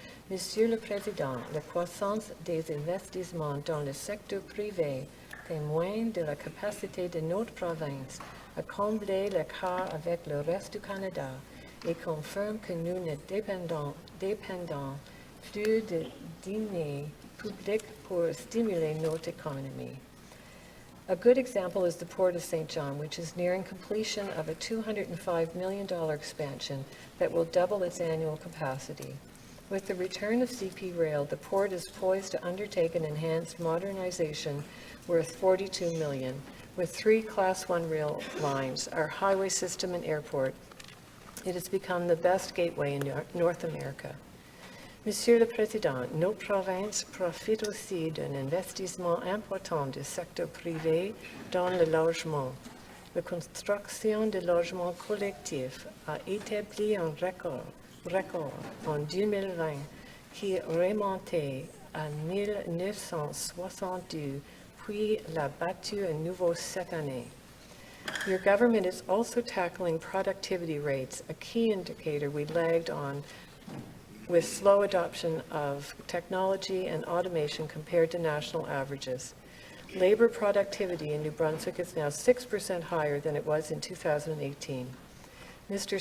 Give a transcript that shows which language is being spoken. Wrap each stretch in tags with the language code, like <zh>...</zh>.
<fr>Monsieur le Président, la croissance des investissements dans le secteur privé témoigne de la capacité de notre province à combler l'écart avec le reste du Canada et confirme que nous ne dépendons plus de deniers publics pour stimuler notre économie.</fr> <en>A good example is the Port of St. John, which is nearing completion of a $205 million expansion that will double its annual capacity. With the return of CP Rail, the port is poised to undertake an enhanced modernization worth $42 million, with 3 Class 1 rail lines, our highway system and airport. It has become the best gateway in North America.</en> <fr>Monsieur le Président, nos provinces profitent aussi d'un investissement important du secteur privé dans le logement. La construction de logements collectifs a établi un record en 2020 qui remontait à 1962, puis l'a battu à nouveau cette année.</fr> <en>Your government is also tackling productivity rates, a key indicator we lagged on with slow adoption of technology and automation compared to national averages. Labor productivity in New Brunswick is now 6% higher than it was in 2018. Mr.</en>